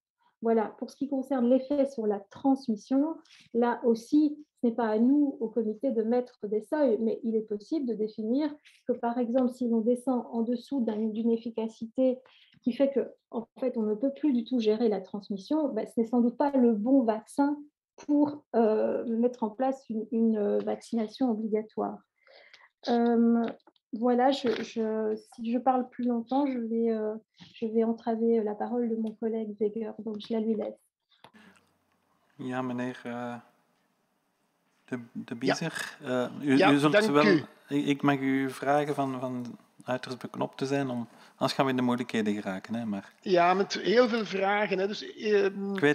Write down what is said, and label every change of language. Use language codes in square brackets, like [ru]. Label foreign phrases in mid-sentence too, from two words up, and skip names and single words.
[fr] Voilà, pour ce qui concerne l'effet sur la transmission, là aussi, ce n'est pas à nous, au comité, de mettre des seuils, mais il est possible de définir que, par exemple, si l'on descend en dessous d'une efficacité qui fait qu'en fait, on ne peut plus du tout gérer la transmission, ben, ce n'est sans doute pas le bon vaccin pour mettre en place une vaccination obligatoire. Voilà, si je parle plus longtemps, je vais entraver la parole de mon collègue Zeger, donc je la lui laisse. [nl] Ja, meneer de Biezer. Ja. U zult dank wel. u. Ik mag u vragen van uiterst beknopt te zijn, anders gaan we in de moeilijkheden geraken. Hè, maar Ja, met heel veel vragen. Hè. Dus,